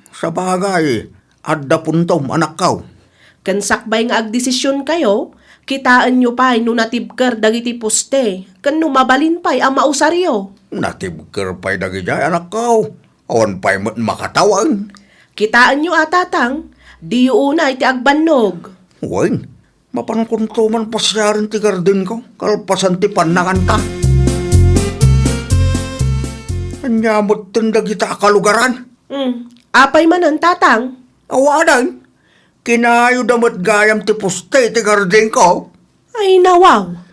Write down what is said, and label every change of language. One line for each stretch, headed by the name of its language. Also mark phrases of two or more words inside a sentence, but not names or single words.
Iloko: Sabagay, adda puntom, anak kaw. Ken sakbay nga agdesisyon kayo, kitaan nyo pay no natibker dagiti puste, ken no mabalin pay a mausaryo. Natibker pay dagiti, anak kaw. Awan pay met makatawan. Kitaan nyo, atatang, di yu unay ti agbannog. Wen, mapankuntuman pa siya rin ti garden ko. Kalpasan ti panangan ta. Anyamot tin dagita a kalugaran. Hmm, apay manen, tatang? Awanan, kinayo damat gayam ti puste ti garden ko. Ay, nawaw.